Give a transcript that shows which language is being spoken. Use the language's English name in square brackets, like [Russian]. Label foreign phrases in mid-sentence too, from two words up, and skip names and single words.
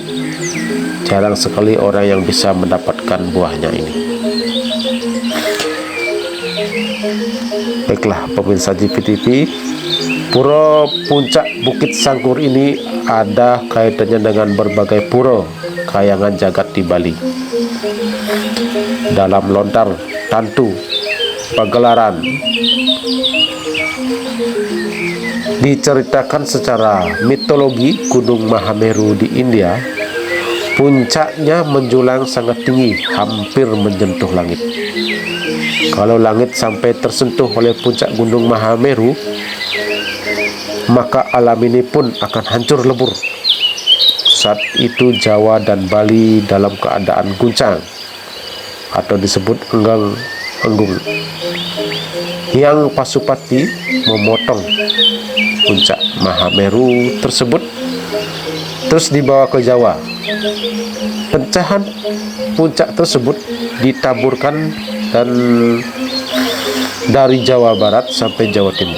[Indonesian] Jarang sekali orang yang bisa mendapatkan buahnya ini. Baiklah pemirsa GPTV, Pura Puncak Bukit Sangkur ini ada kaitannya dengan berbagai pura kayangan jagat di Bali. Dalam lontar tantu pagelaran diceritakan secara mitologi Gunung Mahameru di India, puncaknya menjulang sangat tinggi, hampir menyentuh langit. Kalau langit sampai tersentuh oleh puncak Gunung Mahameru, maka alam ini pun akan hancur lebur. Saat itu Jawa dan Bali dalam keadaan guncang atau disebut enggang-enggung. Hyang Pasupati memotong puncak Mahameru tersebut terus dibawa ke Jawa. Pecahan puncak tersebut ditaburkan dan dari Jawa Barat sampai Jawa Timur.